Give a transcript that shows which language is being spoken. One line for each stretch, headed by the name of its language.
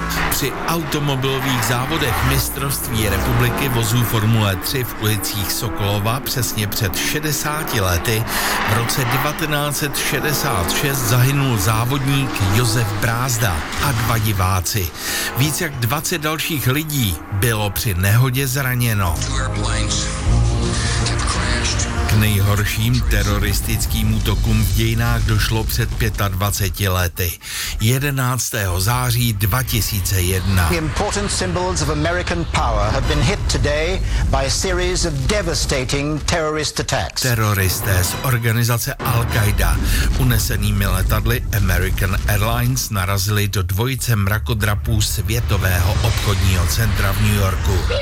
Czech: Při automobilových závodech mistrovství republiky vozů Formule 3 v ulicích Sokolova přesně před 60 lety v roce 1966 zahynul závodník Josef Brázda a dva diváci. Víc jak 20 dalších lidí bylo při nehodě zraněno. Nejhorším teroristickým útokům v dějinách došlo před 25 lety. 11. září 2001.
English: The important symbols of American power have been hit today by a series of devastating terrorist attacks.
Czech: Teroristé z organizace Al-Qaida, unesenými letadly American Airlines, narazili do dvojice mrakodrapů světového obchodního centra v New Yorku.